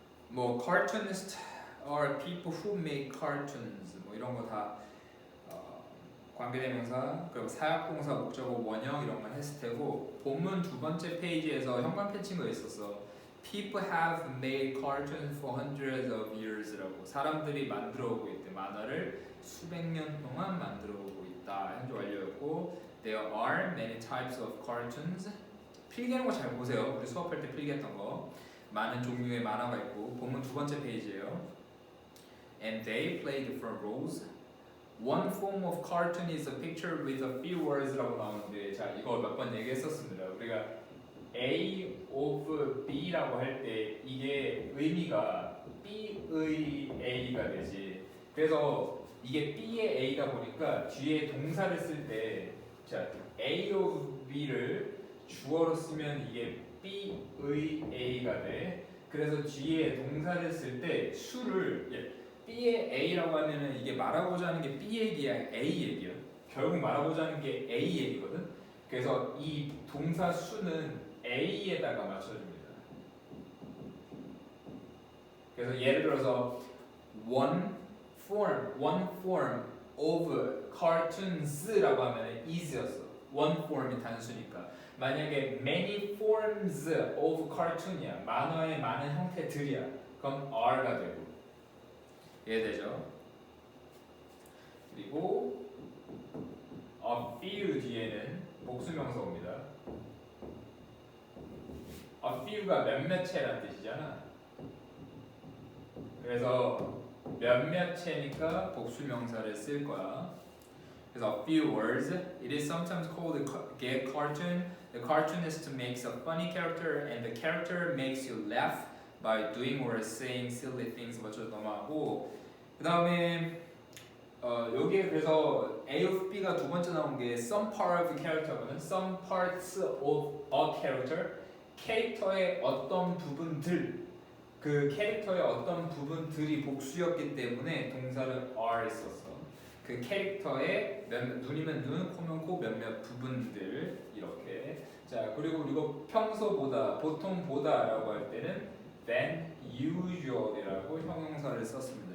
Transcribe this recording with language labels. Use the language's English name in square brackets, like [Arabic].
[Korean] 뭐 [English] cartoonist are people who make cartoons [Korean] 뭐 이런 거 다 관계대명사 그리고 사역동사 목적어 원형 이런 건 했을 테고 본문 두 번째 페이지에서 형광 패친 거 있었어. [English] People have made cartoons for hundreds of years [Korean] 라고 사람들이 만들어 오고 있대. 만화를 수백 년 동안 만들어 오고 있다. 현재 완료였고 [English] There are many types of cartoons. [Korean] 필기하는 거 잘 보세요. 우리 수업할 때 필기했던 거. 많은 종류의 만화가 있고 본문 두 번째 페이지예요. [English] And they play different roles. One form of cartoon is a picture with a few words라고 [Korean] 나오는데 자 이거 몇 번 얘기했었습니다. 우리가 A of B라고 할 때 이게 의미가 B의 A가 되지. 그래서 이게 B의 A다 보니까 뒤에 동사를 쓸 때 자 A of B를 주어로 쓰면 이게 B의 A가 돼. 그래서 뒤에 동사를 쓸 때 수를 B의 A라고 하면은 이게 말하고자 하는 게 B 얘기야, A 얘기야. 결국 말하고자 하는 게 A 얘기거든. 그래서 이 동사 수는 A에다가 맞춰줍니다. 그래서 예를 들어서 [English] one form of cartoons [Korean] 라고 하면 is였어. one form이 단수니까. 만약에 many forms of cartoon이야. 만화의 많은 형태들이야. 그럼 are가 되고. 이해되죠? 그리고 a few 뒤에는 복수명사 옵니다. a few가 몇몇 채란 뜻이잖아. 그래서 몇몇 채니까 복수명사를 쓸 거야. 그래서 [English] a few words. It is sometimes called a cartoon. The cartoonist makes a funny character and the character makes you laugh by doing or saying silly things. [Korean] 먼저 넘어가고 그 다음에 여기에 그래서 A of B가 두 번째 나온 게 [English] some part of the character [Korean] 거든. [English] Some parts of a character. [Korean] 캐릭터의 어떤 부분들 그 캐릭터의 어떤 부분들이 복수였기 때문에 동사를 are 썼어. 그 캐릭터의 눈이면 눈, 코면 코 몇몇 부분들 이렇게. 자 그리고 이거 평소보다 보통보다라고 할 때는 than usual이라고 형용사를 썼습니다.